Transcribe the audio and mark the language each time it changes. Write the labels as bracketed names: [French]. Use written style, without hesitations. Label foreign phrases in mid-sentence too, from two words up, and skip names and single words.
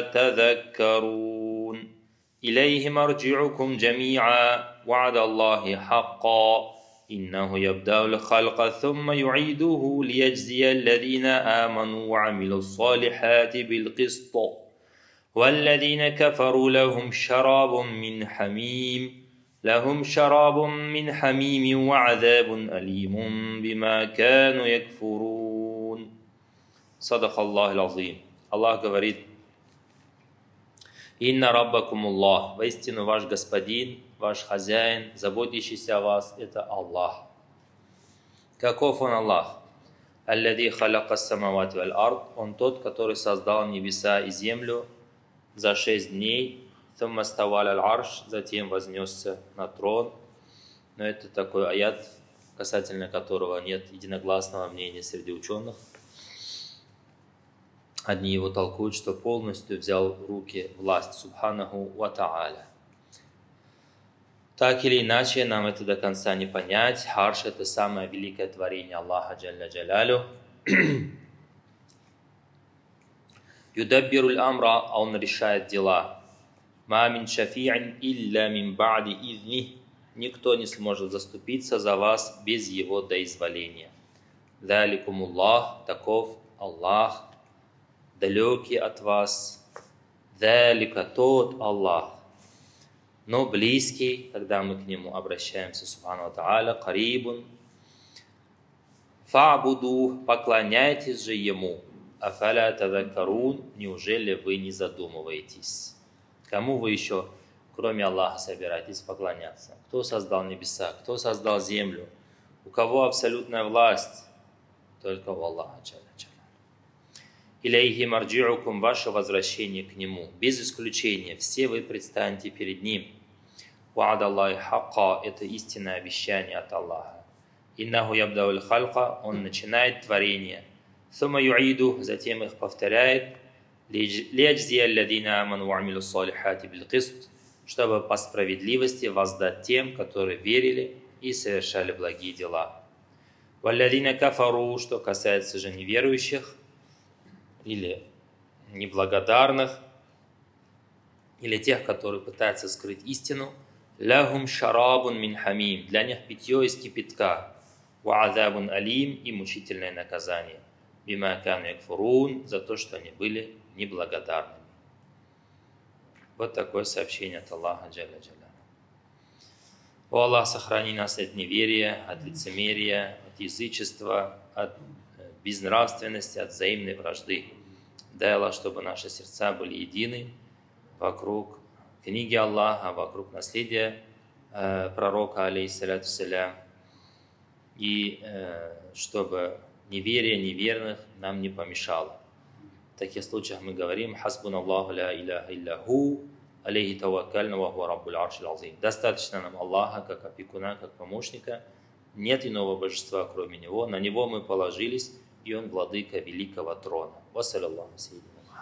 [Arabic] تذكرون إليه مرجعكم جميعا وعد الله حقا إنه يبدأ الخلق ثم يعيده ليجزي الذين آمنوا وعملوا الصالحات بالقسط والذين كفروا لهم شراب من حميم وعذاب أليم بما كانوا يكفرون. صدق الله العظيم. [Russian] Аллах говорит: [Arabic] «إن ربكم الله», [Russian] воистину ваш господин, ваш хозяин, заботящийся о вас, это Аллах. Каков он Аллах? [Arabic] «الذي خلق السماوات والأرض», [Russian] он тот, который создал небеса и землю за 6 дней, [Arabic] «ثم استوى على العرش», [Russian] затем вознесся на трон. Но это такой аят, касательно которого нет единогласного мнения среди ученых. Одни его толкуют, что полностью взял в руки власть [Arabic] سبحانه وتعالى. [Russian] Так или иначе, нам это до конца не понять. Арш — это самое великое творение Аллаха [Arabic] جل جلاله. يدبر الأمر, [Russian] а он решает дела. [Arabic] ما من شفيع إلا من بعد إذنه, [Russian] никто не сможет заступиться за вас без его доизволения. Заликумуллах, таков Аллах, далекий от вас. Залика, тот Аллах, но близкий, когда мы к нему обращаемся, [Arabic] سبحانه وتعالى، قريب. [Russian] Фа'буду, поклоняйтесь же ему. [Arabic] أفلا تذكرون, [Russian] неужели вы не задумываетесь? Кому вы еще, кроме Аллаха, собираетесь поклоняться? Кто создал небеса? Кто создал землю? У кого абсолютная власть? Только у Аллаха. [Arabic] إليه مرجعكم, [Russian] ваше возвращение к Нему. Без исключения, все вы предстанете перед Ним. [Arabic] وعد الله حقا, [Russian] это истинное обещание от Аллаха. [Arabic] إنه يبدأ الخلق, [Russian] он начинает творение. [Arabic] ثم يعيده, [Russian] затем их повторяет. [Arabic] ليجزي الذين آمنوا وعملوا الصالحات بالقسط, [Russian] чтобы по справедливости воздать тем, которые верили и совершали благие дела. [Arabic] والذين كفروا, [Russian] что касается же неверующих или неблагодарных, или тех, которые пытаются скрыть истину, [Arabic] لهم شراب من حميم, [Russian] для них питье из кипятка, [Arabic] وعذاب أليم, [Russian] и мучительное наказание, [Arabic] بما كانوا يكفرون, [Russian] за то, что они были неблагодарными. Вот такое сообщение от Аллаха [Arabic] جل جل. [Russian] О Аллах, сохрани нас от неверия, от лицемерия, от язычества, от безнравственности, от взаимной вражды. Дай, Аллах, чтобы наши сердца были едины вокруг книги Аллаха, вокруг наследия пророка, [Arabic] عليه الصلاة السلام, [Russian] и чтобы неверие неверных нам не помешало. В таких случаях мы говорим: [Arabic] «حسبنا الله لا إله إلا هو، عليه توكلنا وهو رب العرش العظيم». [Russian] Достаточно нам Аллаха как опекуна, как помощника. Нет иного божества, кроме Него. На Него мы положились, и Он владыка великого трона. [Arabic] وصلى الله سيدنا.